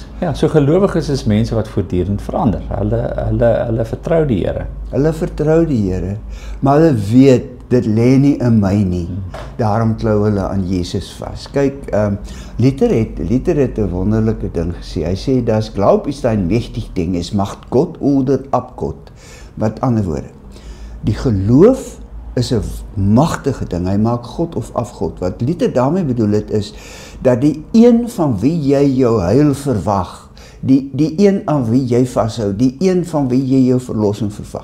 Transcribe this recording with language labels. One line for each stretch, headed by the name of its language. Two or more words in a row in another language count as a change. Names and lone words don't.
Afrikaans: Ja, so gelowiges is mense wat voortdurend verander. Hulle vertrou die Here. Hulle vertrou die Here, maar hulle weet dit lê nie in my nie. Daarom klou hulle aan Jesus vas. Kyk, Luther het 'n wonderlike ding gesê. Hy sê,
German: das Glaub ist ein mächtig Ding, es macht Gott oder ab Gott.
Afrikaans: Met ander woorde, die geloof is 'n magtige ding, hy maak God of af God. Wat Luther daarmee bedoel het is, dat die een van wie jy jou heil verwag, die een aan wie jy vashou, die een van wie jy jou verlossing verwag.